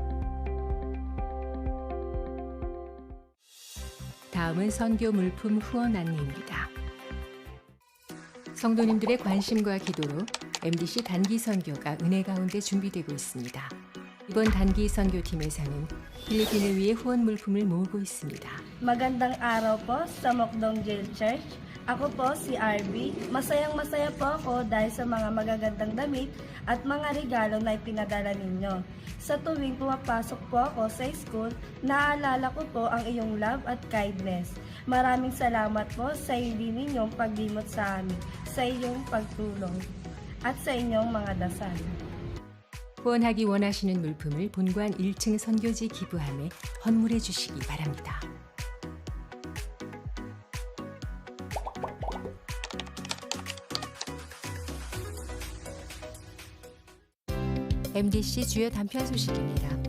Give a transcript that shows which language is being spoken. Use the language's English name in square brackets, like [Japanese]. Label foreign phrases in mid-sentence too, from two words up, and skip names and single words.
[Korean] 다음은 선교 물품 후원 안내입니다. 성도님들의 관심과 기도로 MDC 단기 선교가 은혜 가운데 준비되고 있습니다. 이번 단기 선교팀에서는 필리핀을 위해 후원 물품을 모으고 있습니다. [Filipino] Magandang araw po sa Mokdong Jail Church. Ako po si RB. Masayang-masaya po ako dahil sa mga magagandang damit at mga regalo na ipinadala ninyo. Sa tuwing pumapasok po ako sa school, naaalala ko po ang iyong love at kindness. Maraming salamat po sa hindi ninyong paglimot sa amin, sa iyong pagtulong, at sa inyong mga dasal. [Korean] 후원하기 원하시는 물품을 본관 1층 선교지 기부함에 헌물해 주시기 바랍니다. MDC 주요 단편 소식입니다.